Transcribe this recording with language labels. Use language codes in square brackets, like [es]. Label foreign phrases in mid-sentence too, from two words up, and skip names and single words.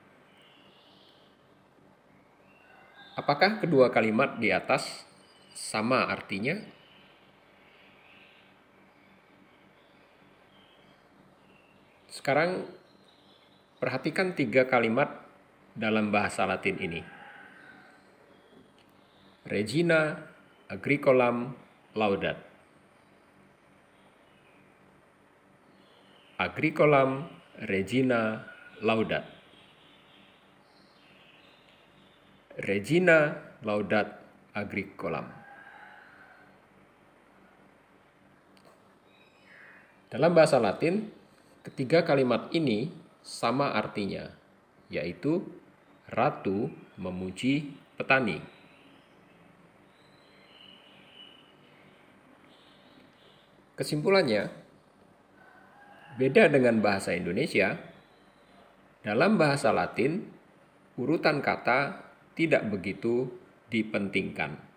[id] Apakah kedua kalimat di atas sama artinya? Sekarang perhatikan tiga kalimat dalam bahasa Latin ini. [la] Regina agricolam laudat. Agricolam regina laudat. Regina laudat agricolam. [id] Dalam bahasa Latin, ketiga kalimat ini sama artinya, yaitu ratu memuji petani. Kesimpulannya, beda dengan bahasa Indonesia, dalam bahasa Latin, urutan kata tidak begitu dipentingkan.